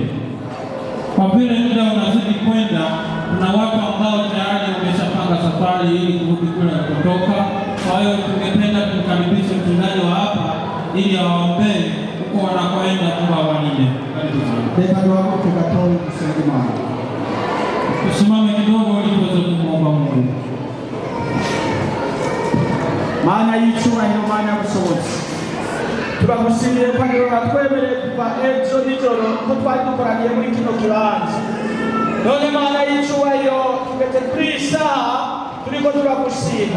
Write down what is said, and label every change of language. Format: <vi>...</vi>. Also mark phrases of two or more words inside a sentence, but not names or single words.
<sw>Kwa vile muda unazidi kwenda, kuna watu ambao tayari wameshapanga safari ili kurudi kule kutoka. Kwa hiyo tungependa kumkaribisha mchungaji wa hapa ili awaombee huko wanakoenda, Mungu awalinde. Karibu sana.</sw> <rw>Reka duhaguruke gatoya dusenge Imana.</rw> <sw>Tusimame kidogo ili tuweze kumwomba Mungu.</sw> <rn>Mana y'icyubahiro, Mana y'ubushobozi, turagushimiye ko rero watwemereye kuva ejo nijoro ko twari dukoraniye muri kino kibanza. None Mana y'icyubahiro, tugeze kuri iyi saha turiko turagushima.</rn>